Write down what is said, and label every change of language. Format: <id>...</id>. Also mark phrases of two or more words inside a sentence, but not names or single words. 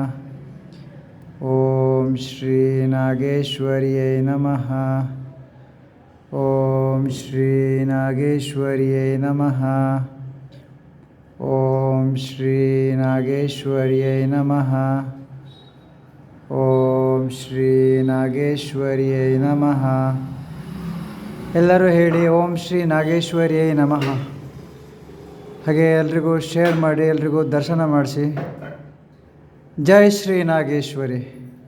<sa>ಓಂ ಶ್ರೀ ನಾಗೇಶ್ವರ್ಯೈ ನಮಃ. ಓಂ ಶ್ರೀ ನಾಗೇಶ್ವರ್ಯೈ ನಮಃ. ಓಂ ಶ್ರೀ ನಾಗೇಶ್ವರ್ಯೈ ನಮಃ. ಓಂ ಶ್ರೀ ನಾಗೇಶ್ವರ್ಯೈ ನಮಃ.</sa> <kn>ಎಲ್ಲರೂ ಹೇಳಿ</kn> <sa>ಓಂ ಶ್ರೀ ನಾಗೇಶ್ವರ್ಯೈ ನಮಃ.</sa> <kn>ಹಾಗೆ ಎಲ್ರಿಗೂ ಶೇರ್ ಮಾಡಿ, ಎಲ್ರಿಗೂ ದರ್ಶನ ಮಾಡಿಸಿ. ಜೈ ಶ್ರೀ ನಾಗೇಶ್ವರಿ.</kn>